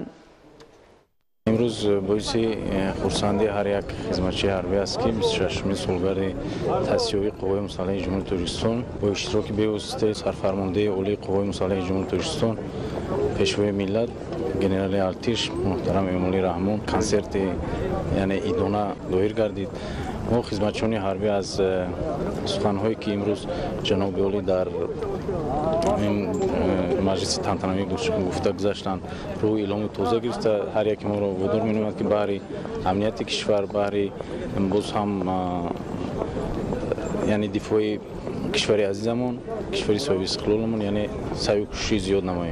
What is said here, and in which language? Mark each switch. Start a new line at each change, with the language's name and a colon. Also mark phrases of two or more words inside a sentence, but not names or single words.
Tajik: имрӯз боиси хурсандии ҳар як хизматчии ҳарбӣ аст ки 26-умин солгарди таъсисёбии қувваҳои мусаллаҳи Ҷумҳурии Тоҷикистон бо иштироки бевосита Сарфармондеҳи Олии Қувваҳои Мусаллаҳи Ҷумҳурии Тоҷикистон, Пешвои миллат генерали артиш муҳтарам Эмомалӣ Раҳмон консерт яъне идона доир гардид мо хизматчиёни ҳарбӣ аз суханҳое ки имрӯз ҷаноби олӣ дар ин маҷлиси тантанавӣ гуфта гузаштанд рӯи эъломи тоза гирифта ҳар яке моро водор менамояд ки баҳри амнияти кишвар баҳри боз ҳам яъне дифои кишвари азизамон кишвари соҳиби истиқлоламон яъне саъю кӯшиши зиёд намоем.